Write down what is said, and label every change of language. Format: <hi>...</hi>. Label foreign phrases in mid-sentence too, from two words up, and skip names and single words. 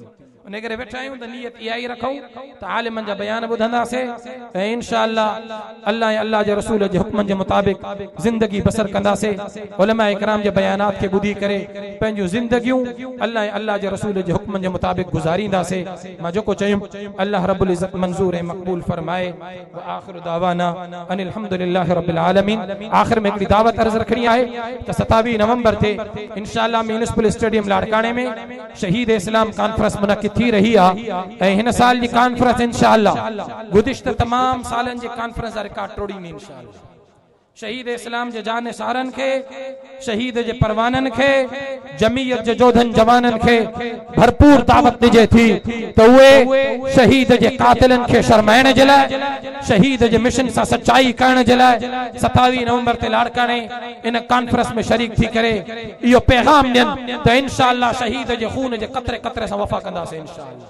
<sd>इन करे वेठा आहियूं त नियत इहा ई रखूं त आलिमनि जा बयान ॿुधंदासीं ऐं इंशाअल्लाह अल्लाह ऐं अल्लाह जे रसूल जे हुक्मनि जे मुताबिक़ ज़िंदगी बसर कंदासीं। उलमा इकराम जे बयानात खे ॿुधी करे पंहिंजूं ज़िंदगियूं अल्लाह ऐं अल्लाह जे रसूल जे हुक्मनि जे मुताबिक़ गुज़ारींदासीं। मां जेको चयुमि अल्लाह रब्बुल इज़्ज़त मंज़ूर ऐं मक़बूल फरमाए।</sd> <ar>وآخر دعوانا أن الحمد لله رب العالمين.</ar> <sd>आख़िर में हिकिड़ी दावत अर्ज़ रखणी आहे त 27 नवंबर ते इंशाअल्लाह म्यूनिसिपल स्टेडियम लाड़काणे में शहीद इस्लाम कॉन्फ्रेंस मुनक़िद थी रही आहे ऐं हिन साल जी कॉन्फ्रेंस इंशाअल्लाह गुज़िश्ता तमाम सालनि जे कॉन्फ्रेंस जा रिकॉर्ड तोड़ींदी इंशाअल्लाह। शहीद इस्लाम जे जानसारनि खे, शहीद जे परवाननि खे, जमीयत जे जोधन जवाननि खे भरपूर दावत ॾिजे थी त उहे शहीद जे कातिलनि खे शर्माइण जे लाइ, शहीद जे मिशन सां सचाई करण जे लाइ 27 नवंबर ते लाड़काणे इन कॉन्फ्रेंस में शरीक थी करे इहो पैगाम ॾियनि त इंशाअल्लाह शहीद जे खून जे कतरे कतरे सां वफ़ा कंदासीं इंशाअल्लाह।</sd>